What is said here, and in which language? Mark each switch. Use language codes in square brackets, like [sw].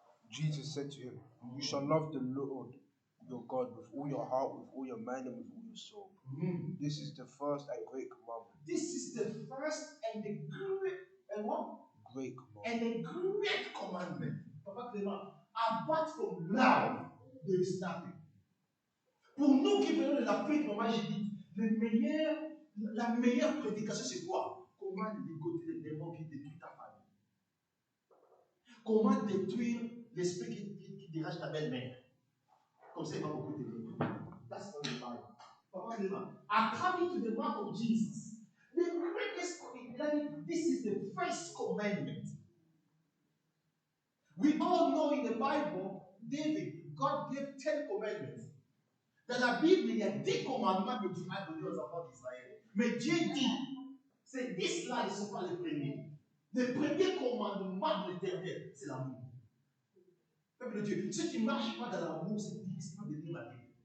[en] Jesus said to him, you shall love the Lord your God with all your heart, with all your mind, and with all your soul. This is the first and great commandment. This is the first and the great and what? Great commandment. And a great commandment. Papa Clément, apart from love, there is nothing. [fr] Pour nous qui venons de l'Afrique, maman, j'ai dit, la meilleure prédication, c'est quoi? Comment ligoter les démons qui détruisent ta famille? Comment détruire l'esprit qui dérange ta belle-mère? Comme ça, il va beaucoup t'aider. [en] That's all the Bible. Papa Clément, according to the word of Jesus, the greatest commandment, this is the first commandment. We all know in the Bible, God gave 10 commandments. [fr] Dans la Bible, il y a 10 commandements que Dieu a donnés aux enfants d'Israël. Mais Dieu dit, ces 10-là ne sont pas les premiers. Le premier commandement de l'Éternel, c'est l'amour. Peuple de Dieu, si tu ne marches pas dans l'amour, c'est difficile de lire la Bible.